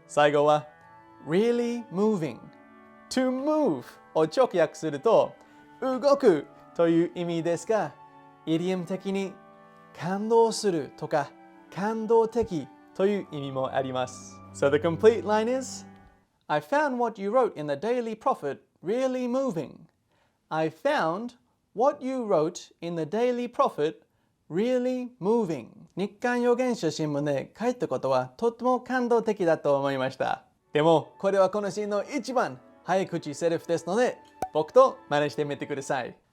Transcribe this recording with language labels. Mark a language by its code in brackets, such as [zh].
[ja] 最後は [en] Really moving. [ja] To move を直訳すると動くという意味ですが、イディオム的に感動するとか感動的という意味もあります。 [en] So the complete line is I found what you wrote in the Daily Prophet really moving. I found what you wrote in the Daily Prophet really moving. [ja] 日刊預言者新聞で書いたことはとっても感動的だと思いました。でもこれはこのシーンの一番早口セリフですので僕と真似してみてください。